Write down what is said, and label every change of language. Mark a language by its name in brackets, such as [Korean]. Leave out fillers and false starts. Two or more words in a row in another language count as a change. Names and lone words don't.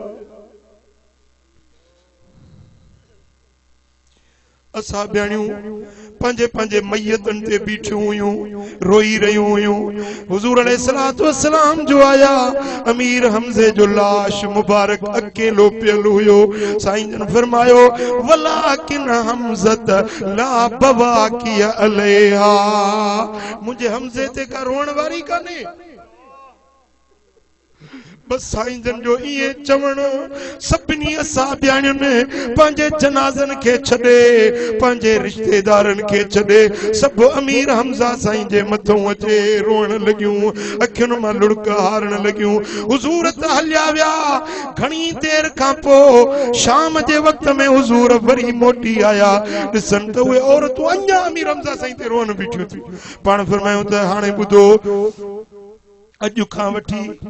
[Sindhi] असा बेणियूं पंजे पंजे मैयतन ते बीठियूं हुयूं रोई रहियूं हुयूं हुजूर [Arabic] عليه الصلاة والسلام [Sindhi] जो आया अमीर हमजे जो लाश मुबारक अकेलो पियल हुयो साईं जन फरमायो [Arabic] ولكن حمزة لا بواكي عليها [Sindhi] मुझे हमजे ते का रोण वारी काने बस साईं जन जो ये चवण सभिनी असाबियाणियुनि पंहिंजे जनाज़नि खे छॾे पंहिंजे रिश्तेदारनि खे छॾे सभु अमीर हमज़ा साईं जे मथों अचे रोअण लॻियूं अखियुनि मां लुड़क हारण लॻियूं हुजूर त हलिया विया घणी देर खां पोइ शाम जे वक़्त में हुजूर वरी मोटी आया ॾिसनि त उहे औरतूं अञा अमीर हमज़ा साईं ते रोअण बीठियूं थियूं पाण फरमायूं त हाणे ॿुधो अॼु खां वठी